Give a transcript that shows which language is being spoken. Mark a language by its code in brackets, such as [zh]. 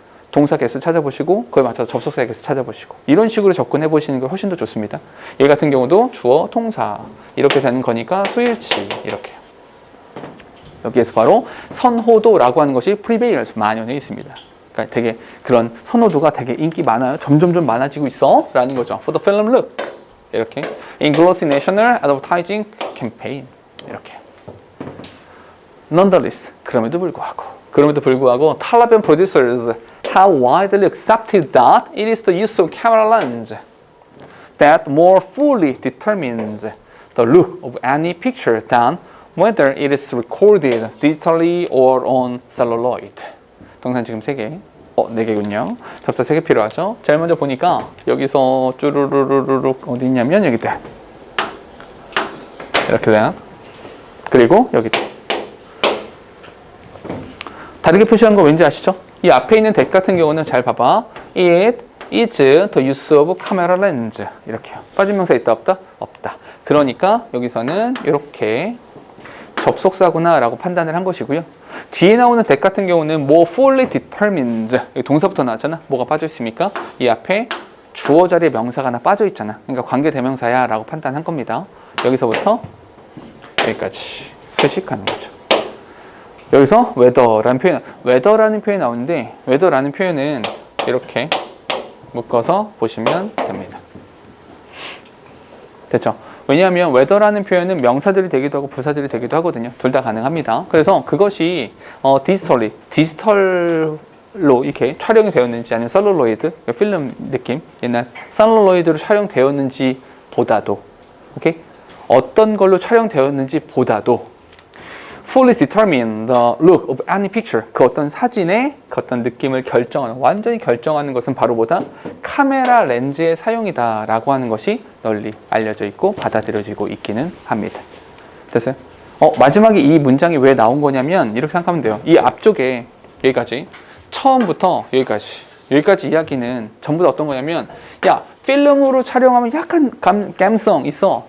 [ko] 동사 개수 찾아보시고 그에 맞춰서 접속사 개수 찾아보시고 이런 식으로 접근해 보시는 게 훨씬 더 좋습니다. 얘 같은 경우도 주어, 동사 이렇게 되는 거니까 수일치 이렇게. 여기에서 바로 선호도라고 하는 것이 prevails 만연해 있습니다. 그러니까 되게 그런 선호도가 되게 인기 많아요. 점점 많아지고 있어 라는 거죠. [en] For the film look [ko] 이렇게. [en] In glossy national advertising campaign 이렇게. Nonetheless [ko] 그럼에도 불구하고 [en] television producers have widely accepted that it is the use of camera lens that more fully determines the look of any picture than whether it is recorded digitally or on celluloid. [ko] 동산 지금 3개, 4개군요. 접사 3개 필요하죠. 제일 먼저 보니까 여기서 쭈루루루룩 어디 있냐면 여기 돼. 이렇게 돼요. 그리고 여기 돼. 다르게 표시한 거 왠지 아시죠? 이 앞에 있는 that 같은 경우는 잘 봐봐. [en] It is the use of camera lens. [ko] 이렇게요. 빠진 명사 있다 없다? 없다. 그러니까 여기서는 이렇게 접속사구나 라고 판단을 한 것이고요. 뒤에 나오는 that 같은 경우는 [en] more fully determines. [ko] 여기 동사부터 나왔잖아. 뭐가 빠져 있습니까? 이 앞에 주어 자리에 명사가 하나 빠져 있잖아. 그러니까 관계 대명사야 라고 판단한 겁니다. 여기서부터 여기까지 수식하는 거죠. 여기서 whether라는 표현이 나오는데 whether라는 표현은 이렇게 묶어서 보시면 됩니다. 됐죠? 왜냐하면 whether라는 표현은 명사들이 되기도 하고 부사들이 되기도 하거든요. 둘 다 가능합니다. 그래서 그것이 디지털로 이렇게 촬영이 되었는지 아니면 셀룰로이드, 필름 느낌, 옛날 셀룰로이드로 촬영되었는지 보다도 오케이? 어떤 걸로 촬영되었는지 보다도 [en] fully determine the look of any picture. [ko] 그 어떤 사진의 그 어떤 느낌을 완전히 결정하는 것은 바로 보다 카메라 렌즈의 사용이다 라고 하는 것이 널리 알려져 있고 받아들여지고 있기는 합니다. 됐어요? 마지막에 이 문장이 왜 나온 거냐면 이렇게 생각하면 돼요. 이 앞쪽에 여기까지 처음부터 여기까지 이야기는 전부 다 어떤 거냐면 야 필름으로 촬영하면 약간 감성 있어.